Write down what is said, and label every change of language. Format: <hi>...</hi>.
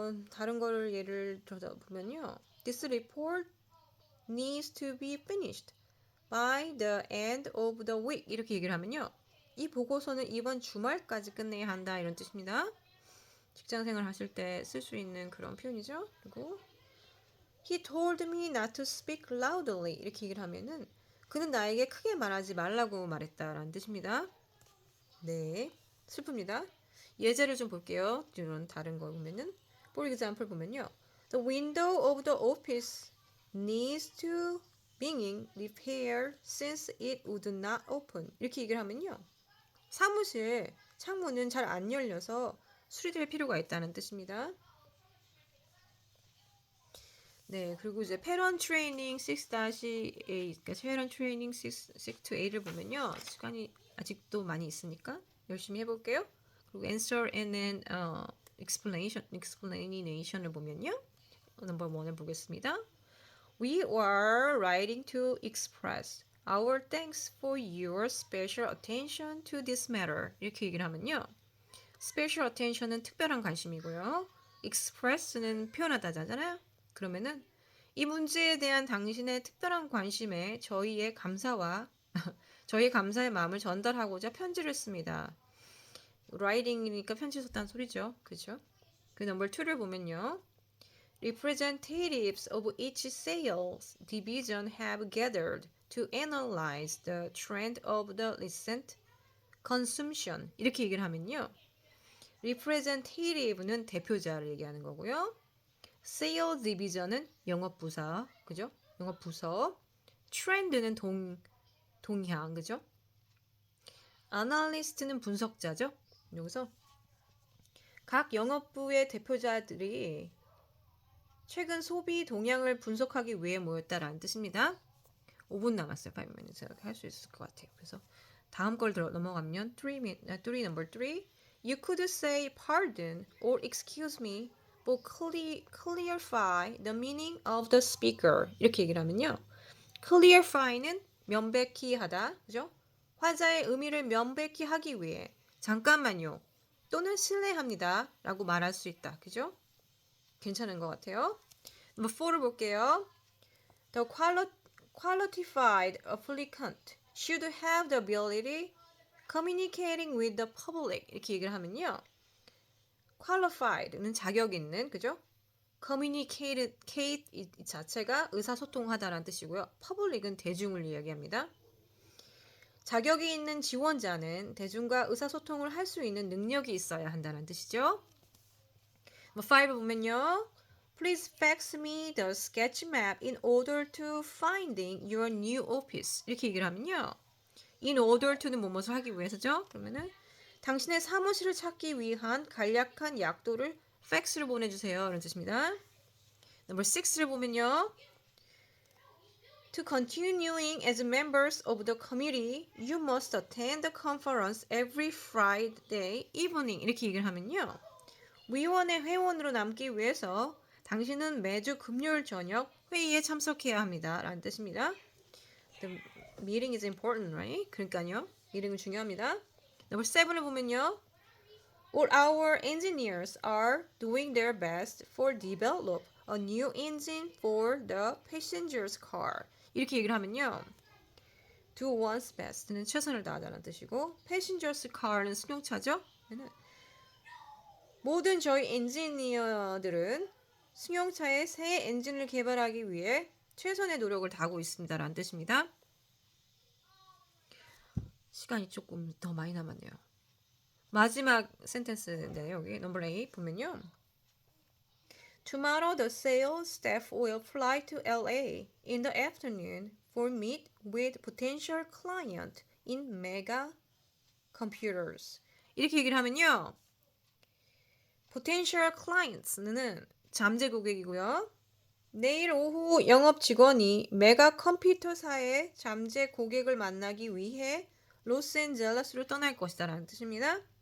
<ko>다른 거를 예를 들어 보면요.</ko> <en>This report needs to be finished by the end of the week.</en> <ko>이렇게 얘기를 하면요. 이 보고서는 이번 주말까지 끝내야 한다 이런 뜻입니다. 직장생활 하실 때 쓸 수 있는 그런 표현이죠. 그리고</ko> <en>He told me not to speak loudly.</en> <ko>이렇게 얘기를 하면은 그는 나에게 크게 말하지 말라고 말했다라는 뜻입니다. 네, 슬픕니다. 예제를 좀 볼게요. 이런 다른 거 보면은</ko> <en>for example</en> <ko>보면요.</ko> <en>The window of the office needs to being repaired since it would not open.</en> <ko>이렇게 얘기를 하면요. 사무실 창문은 잘 안 열려서 수리될 필요가 있다는 뜻입니다. 네, 그리고 이제 Parent Training 6-A, 그러니까 Parent Training 6-8를 보면요. 시간이 아직도 많이 있으니까 열심히 해볼게요. 그리고</ko> <en>Answer and then Explanation</en> <ko>을 보면요. 넘버 1을 보겠습니다.</ko> <en>We are writing to express our thanks for your special attention to this matter.</en> <ko>이렇게 얘기를 하면요. Special attention은 특별한 관심이고요. Express는 표현하다잖아요. 그러면은 이 문제에 대한 당신의 특별한 관심에 저희의 감사와 저희 감사의 마음을 전달하고자 편지를 씁니다. writing이니까 편지 썼다는 소리죠. 그죠? 그 넘버 2를 보면요.</ko> <en>Representatives of each sales division have gathered to analyze the trend of the recent consumption.</en> <ko>이렇게 얘기를 하면요. representative는 대표자를 얘기하는 거고요. sales division은 영업부서, 그죠? 영업부서. trend는 동향, 그죠? analyst는 분석자죠. 여기서 각 영업부의 대표자들이 최근 소비 동향을 분석하기 위해 모였다라는 뜻입니다. 5분 남았어요.</ko> <en>5 minutes</en> <ko>할 수 있을 것 같아요. 그래서 다음 걸 넘어가면</ko> <en>3 number 3 You could say pardon or excuse me but clarify the meaning of the speaker.</en> <ko>이렇게 얘기를 하면요. clarify는 명백히 하다. 그죠? 화자의 의미를 명백히 하기 위해 잠깐만요. 또는 실례합니다. 라고 말할 수 있다. 그죠? 괜찮은 것 같아요. 넘버 4를 볼게요.</ko> <en>The qualified applicant should have the ability communicating with the public.</en> <ko>이렇게 얘기를 하면요. qualified는 자격 있는, 그죠? communicate 이 자체가 의사소통하다라는 뜻이고요. public은 대중을 이야기합니다. 자격이 있는 지원자는 대중과 의사소통을 할 수 있는 능력이 있어야 한다는 뜻이죠. 5 보면요.</ko> <en>Please fax me the sketch map in order to finding your new office.</en> <ko>이렇게 얘기를 하면요. In order to는 뭐뭐를 하기 위해서죠. 그러면은 당신의 사무실을 찾기 위한 간략한 약도를 팩스를 보내주세요. 이런 뜻입니다. 넘버 6를 보면요.</ko> <en>To continuing as members of the committee, you must attend the conference every Friday evening.</en> <ko>이렇게 얘기를 하면요. 위원회 회원으로 남기 위해서 당신은 매주 금요일 저녁 회의에 참석해야 합니다. 라는 뜻입니다.</ko> <en>The meeting is important, right?</en> <ko>그러니까요. 미팅은 중요합니다. 넘버 7을 보면요.</ko> <en>All our engineers are doing their best for develop a new engine for the passenger's car.</en> <ko>이렇게 얘기를 하면요. Do one's best는 최선을 다하다는 뜻이고 passenger's car는 승용차죠. 모든 저희 엔지니어들은 승용차의 새 엔진을 개발하기 위해 최선의 노력을 다하고 있습니다라는 뜻입니다. 시간이 조금 더 많이 남았네요. 마지막 센텐스인데 여기 넘버 8 보면요.</ko> <en>Tomorrow the sales staff will fly to LA in the afternoon for meet with potential client in mega computers.</en> <ko>이렇게 얘기를 하면요. potential clients는 잠재 고객이고요. 내일 오후 영업 직원이 메가 컴퓨터사의 잠재 고객을 만나기 위해 로스앤젤레스로 떠날 것이다 라는 뜻입니다.</ko>